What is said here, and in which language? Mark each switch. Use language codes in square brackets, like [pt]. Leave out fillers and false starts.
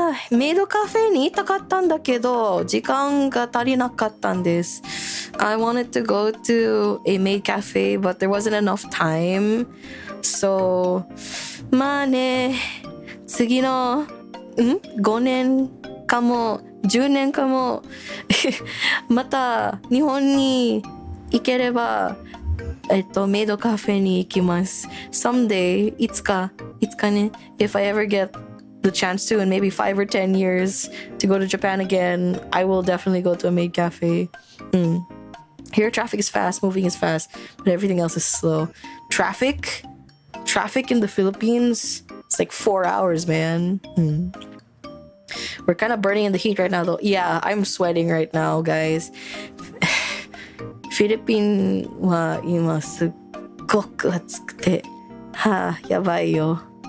[ja] メイドカフェに行きたかったんだけど、時間が足りなかったんです。 [en] I wanted to go to a maid cafe, but there wasn't enough time. [ja] So, まあね、次の5年かも10年かもまた日本に行ければメイドカフェに行きます。 [en] Someday, [ja] いつかね、 [en] if I ever get the chance to in maybe 5 or 10 years to go to Japan again, I will definitely go to a maid cafe. Here traffic is fast, moving is fast, but everything else is slow. Traffic in the Philippines, it's like 4 hours, man. We're kind of burning in the heat right now though. Yeah, I'm sweating right now, guys. [ja] フィリピンは今すっごく暑くて、やばいよ。